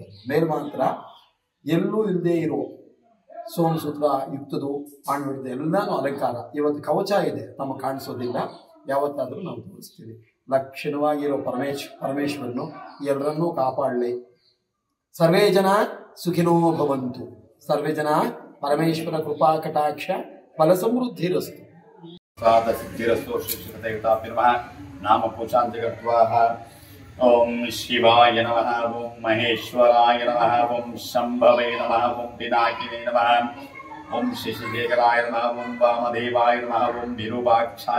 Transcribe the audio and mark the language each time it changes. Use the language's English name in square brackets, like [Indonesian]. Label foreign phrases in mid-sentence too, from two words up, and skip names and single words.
[Kannada] ಮೇಲ್ ಮಾತ್ರ ಎಲ್ಲೂ ಇಲ್ಲದೆ ಇರೋ ಸೋಮಸೂತ್ರ ಯುಕ್ತದು ಕಾಣ್ಬಿಡುತ್ತೆ. ಎಲ್ಲಾನು ಅಲಂಕಾರ. ಇವತ್ತು ಕವಚ ಇದೆ, ನಮಗೆ ಕಾಣಿಸೋದಿಲ್ಲ. ಯಾವತ್ತಾದ್ರೂ ನಾವು ತೋರಿಸ್ತೀವಿ. ಲಕ್ಷಣವಾಗಿರೋ ಪರಮೇಶ್ವರನು ಎಲ್ಲರನ್ನೂ ಕಾಪಾಡಲಿ. [Sanskrit] ಸರ್ವೇ ಜನ ಸುಖಿನೋ ಭವಂತು. ಸರ್ವೇ ಜನ ಪರಮೇಶ್ವರ ಕೃಪಾ ಕಟಾಕ್ಷ ಫಲ ಸಮೃದ್ಧಿರಸ್ತು. सिद्धिरस्तु श्रीदेवताभ्यो नमः. नाम पूजान्ति कृत्वा ओम शिवाय नमः, ओम महेश्वराय नमः, ओम शंभवे नमः, ओम पिनाकिने नमः, ओम शशिशेखराय नमः, ओम वामदेवाय नमः, ओम विरूपाक्षाय